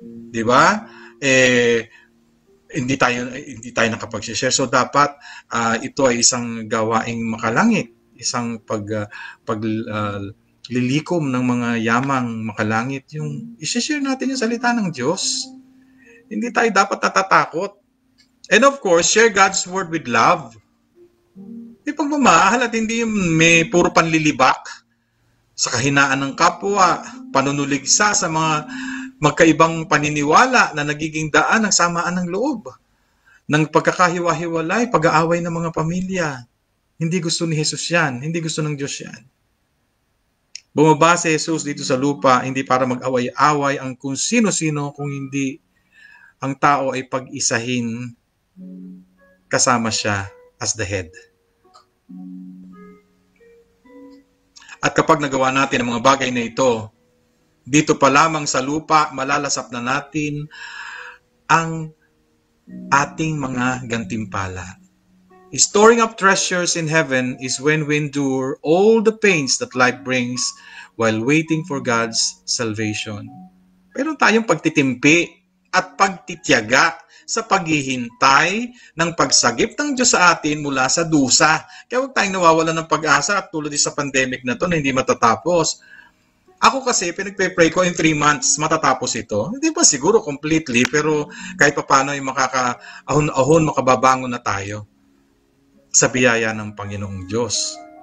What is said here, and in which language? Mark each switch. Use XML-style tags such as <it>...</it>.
<tl>Di ba? Hindi tayo nakapag-share. So dapat ito ay isang gawaing makalangit. Isang paglilikom ng mga yamang makalangit, yung i-share natin yung salita ng Diyos. Hindi tayo dapat natatakot.</tl> <en>And of course, share God's word with love.</en> <tl>Di pagmamahal at hindi may puro panlilibak sa kahinaan ng kapwa, panunuligsa sa mga magkaibang paniniwala na nagiging daan ng samaan ng loob, ng pagkakahiwa-hiwalay, pag-aaway ng mga pamilya. Hindi gusto ni Jesus yan. Hindi gusto ng Diyos yan. Bumaba si Jesus dito sa lupa, hindi para mag-away-away ang kung sino-sino, kung hindi ang tao ay pag-isahin kasama siya</tl> <en>as the head.</en> <tl>At kapag nagawa natin ang mga bagay na ito, dito pa lamang sa lupa, malalasap na natin ang ating mga gantimpala.</tl> <en>Storing up treasures in heaven is when we endure all the pains that life brings while waiting for God's salvation.</en> <tl>Meron tayong pagtitimpi at pagtityaga sa paghihintay ng pagsagip ng Diyos sa atin mula sa dusa. Kaya huwag tayong nawawalan ng pag-asa at tulad sa pandemic na ito na hindi matatapos. Ako kasi, pinagpe-pray ko</tl> <en>in 3 months,</en> <tl>matatapos ito. Hindi pa siguro completely, pero kahit pa paano ay makakaahon-ahon, makababangon na tayo sa biyaya ng Panginoong Diyos.</tl>